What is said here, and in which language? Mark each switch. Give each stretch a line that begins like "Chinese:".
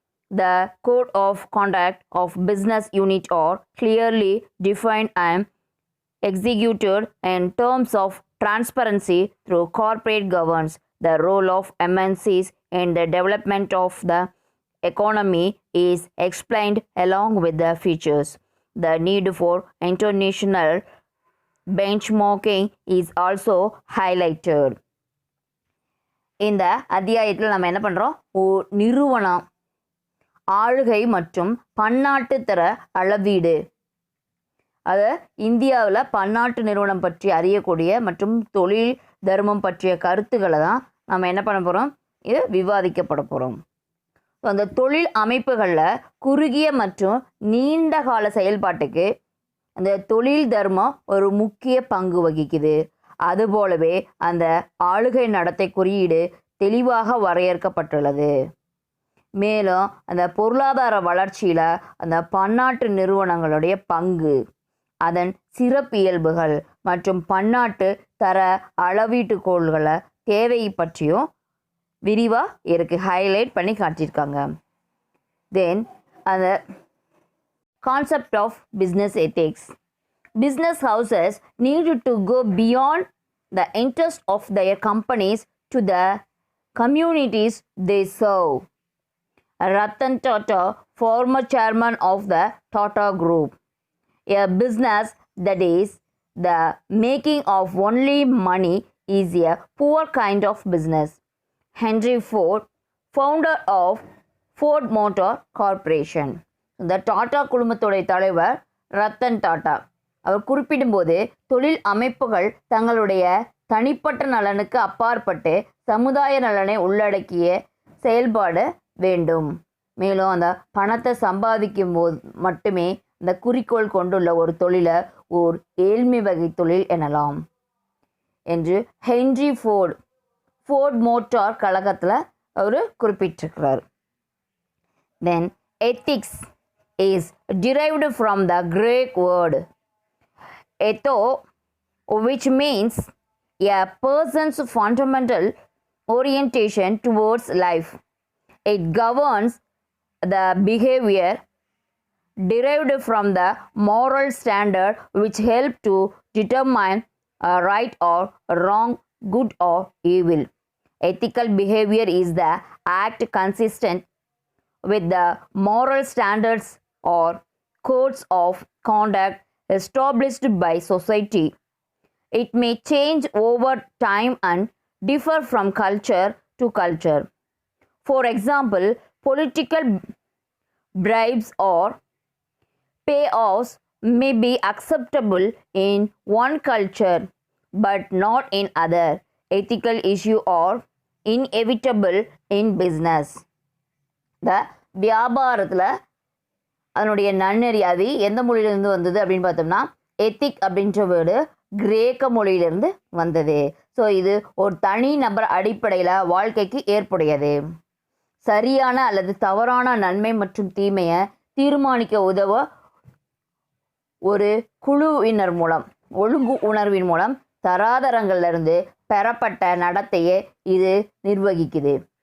English: The code of conduct of business unit are clearly defined and executed in terms of transparency through corporate governance. The role of MNCs in the development of the economy is explained along with the features. The need for international benchmarking is also highlighted.
Tamil: இந்த அத்தியாயத்தில் நம்ம என்ன பண்ணுறோம்? நிறுவனம் ஆளுகை மற்றும் பன்னாட்டு தர அளவீடு. அது இந்தியாவில் பன்னாட்டு நிறுவனம் பற்றி அறியக்கூடிய மற்றும் தொழில் தர்மம் பற்றிய கருத்துக்களை தான் நம்ம என்ன பண்ண போகிறோம்? இது விவாதிக்கப்பட போகிறோம். அந்த தொழில் அமைப்புகளில் குறுகிய மற்றும் நீண்ட கால செயல்பாட்டுக்கு அந்த தொழில் தர்மம் ஒரு முக்கிய பங்கு வகிக்குது. அதுபோலவே அந்த ஆளுகை நடத்தை குறியீடு தெளிவாக வரையறுக்கப்பட்டுள்ளது. மேலும் அந்த பொருளாதார வளர்ச்சியில் அந்த பன்னாட்டு நிறுவனங்களுடைய பங்கு, அதன் சிறப்பியல்புகள் மற்றும் பன்னாட்டு தர அளவீட்டுக்கோள்களை தேவை பற்றியும் விரிவாக இருக்குது, ஹைலைட் பண்ணி காட்டியிருக்காங்க.
English: Then அந்த concept of business ethics. Business houses need to go beyond the interest of their companies to the communities they serve. Ratan Tata, former chairman of the Tata Group, a business that is the making of only money is a poor kind of business. Henry Ford, founder of Ford Motor Corporation.
Tamil: இந்த டாடா குழுமத்துடைய தலைவர் ரத்தன் டாடா அவர் குறிப்பிடும்போது, தொழில் அமைப்புகள் தங்களுடைய தனிப்பட்ட நலனுக்கு அப்பாற்பட்டு சமுதாய நலனை உள்ளடக்கிய செயல்பாடு வேண்டும். மேலும் அந்த பணத்தை சம்பாதிக்கும் போது மட்டுமே இந்த குறிக்கோள் கொண்டுள்ள ஒரு தொழிலை ஓர் ஏழ்மை வகை தொழில் எனலாம் என்று ஹென்ரி ஃபோர்ட் மோட்டார் கழகத்தில் அவர் குறிப்பிட்டிருக்கிறார்.
English: Then ethics is derived from the Greek word etho, which means a person's fundamental orientation towards life. It governs the behavior derived from the moral standard which help to determine right or wrong, good or evil. Ethical behavior is the act consistent with the moral standards or codes of conduct established by society. It may change over time and differ from culture to culture. For example, political bribes or payoffs may be acceptable in one culture but not in other. Ethical issues are inevitable in business.
Tamil: இந்த வியாபாரத்தில் அதனுடைய நன்னெறி அது எந்த மொழியிலிருந்து வந்தது அப்படின்னு பார்த்தோம்னா, எத்திக் அப்படின்ற வேர்டு கிரேக்க மொழியிலிருந்து வந்தது. ஸோ இது ஒரு தனி நபர் அடிப்படையில் வாழ்க்கைக்கு ஏற்புடையது. சரியான அல்லது தவறான நன்மை மற்றும் தீமையை தீர்மானிக்க உதவ ஒரு குழுவினர் மூலம், ஒழுங்கு உணர்வின் மூலம் தராதரங்களிலிருந்து பெறப்பட்ட நடத்தையை இது நிர்வகிக்குது.